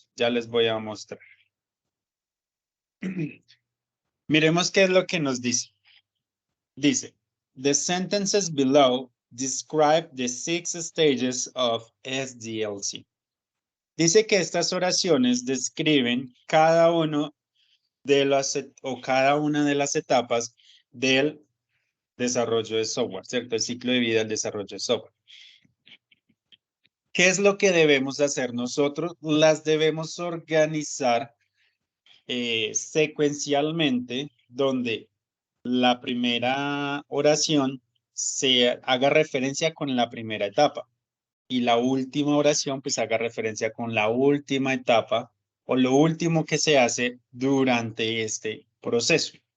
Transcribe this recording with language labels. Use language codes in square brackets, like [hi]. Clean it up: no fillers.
[es] Ya les voy a mostrar. Miremos qué es lo que nos dice. [en] Dice, the sentences below describe the 6 stages of SDLC. [es] Dice que estas oraciones describen cada uno de cada una de las etapas del desarrollo de software, ¿cierto? El ciclo de vida del desarrollo de software. ¿Qué es lo que debemos hacer nosotros? Las debemos organizar secuencialmente, donde la primera oración se haga referencia con la primera etapa y la última oración pues haga referencia con la última etapa o lo último que se hace durante este proceso.